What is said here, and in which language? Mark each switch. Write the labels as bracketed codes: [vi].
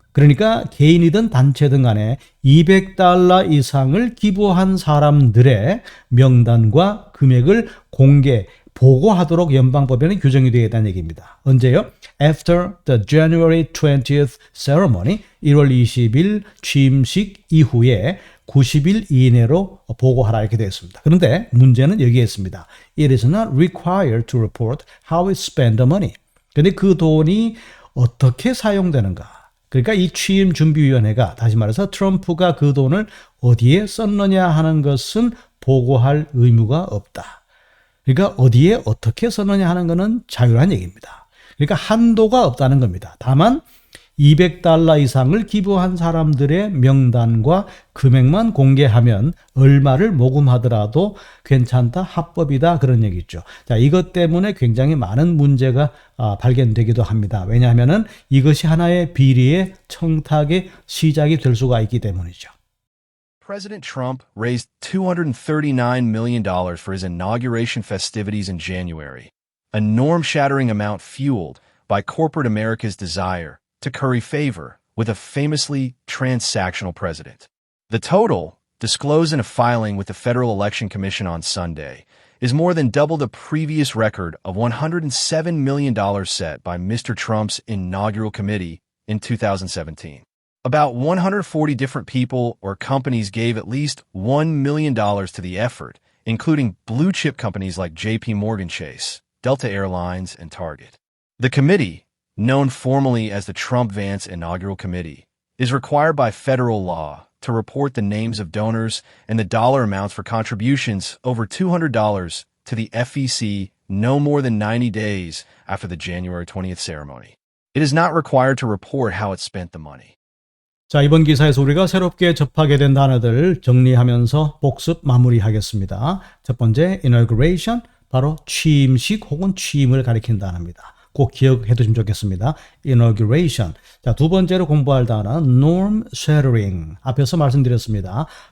[ko] 그러니까 개인이든 단체든 간에 $200 이상을 기부한 사람들의 명단과 금액을 보고하도록 연방법에는 규정이 되어 있다는 얘기입니다. 언제요? [en] After the January 20th ceremony, [ko] 1월 20일 취임식 이후에 90일 이내로 보고하라, 이렇게 되어 있습니다. 그런데 문제는 여기에 있습니다. [en] It is not required to report how it spent the money. [ko] 그런데 그 돈이 어떻게 사용되는가? 그러니까 이 취임준비위원회가, 다시 말해서 트럼프가 그 돈을 어디에 썼느냐 하는 것은 보고할 의무가 없다. 그러니까 어디에 어떻게 썼느냐 하는 것은 자유란 얘기입니다. 그러니까 한도가 없다는 겁니다. 다만 $200 이상을 기부한 사람들의 명단과 금액만 공개하면 얼마를 모금하더라도 괜찮다, 합법이다, 그런 얘기죠. 자, 이것 때문에 굉장히 많은 문제가 발견되기도 합니다. 왜냐하면 이것이 하나의 비리의 청탁의 시작이 될 수가 있기 때문이죠. [en] President Trump raised $239 million for his inauguration festivities in January, a norm-shattering amount fueled by corporate America's desire to curry favor with a famously transactional president. The total, disclosed in a filing with the Federal Election Commission on Sunday, is more than double the previous record of $107 million set by Mr. Trump's inaugural committee in 2017. About 140 different people or companies gave at least $1 million to the effort, including blue-chip companies like JP Morgan Chase, Delta Airlines, and Target. The committee, known formally as the Trump-Vance Inaugural Committee, is required by federal law to report the names of donors and the dollar amounts for contributions over $200 to the FEC no more than 90 days after the January 20th ceremony. It is not required to report how it spent the money. [ko] 자, 이번 기사에서 우리가 새롭게 접하게 된 단어들 정리하면서 복습 마무리하겠습니다. 첫 번째, inauguration, 바로 취임식 혹은 취임을 가리키는 단어입니다. 꼭 기억해 두시면 좋겠습니다. inauguration. 자, 두 번째로 공부할 단어는 norm shattering. 앞에서 말씀드렸습니다.